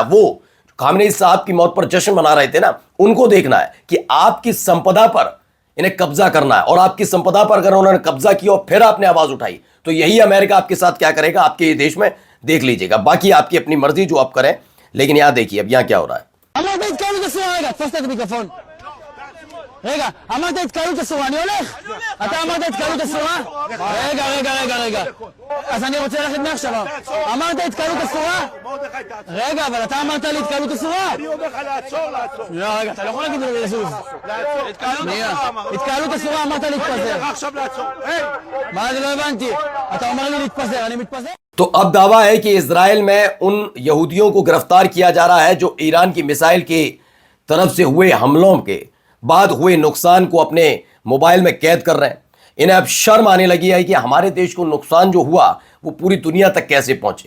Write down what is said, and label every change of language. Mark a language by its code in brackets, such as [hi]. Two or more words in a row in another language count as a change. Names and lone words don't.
[hi] वो खामनेई साहब की मौत पर जश्न मना रहे थे ना, उनको देखना है कि आपकी संपदा पर इन्हें कब्जा करना है और आपकी संपदा पर अगर उन्होंने कब्जा किया और फिर आपने आवाज उठाई तो यही अमेरिका आपके साथ क्या करेगा आपके ये देश में, देख लीजिएगा। बाकी आपकी अपनी मर्जी जो आप करें, लेकिन यहां देखिए अब यहां क्या हो रहा है। [he] רגע, אמרת התקהלות אסורה, אני הולך? אתה אמרת התקהלות אסורה? רגע. אז אני רוצה ללכת מעכשיו. אמרת התקהלות אסורה? רגע, אבל אתה אמרת לי התקהלות אסורה? אני אומר לך לעצור. לא, רגע, אתה לא יכול להגיד לי לזוז. התקהלות אסורה, אמרת להתפזר. עכשיו לעצור. מה זה לא הבנתי? אתה אומר לי להתפזר, אני מתפזר? [hi] तो अब दावा है कि इजराइल में उन यहूदियों को गिरफ्तार किया जा रहा है जो ईरान की मिसाइल की तरफ से हुए हमलों के बाद हुए नुकसान को अपने मोबाइल में कैद कर रहे हैं। इन्हें अब शर्म आने लगी है कि हमारे देश को नुकसान जो हुआ वो पूरी दुनिया तक कैसे पहुंचे।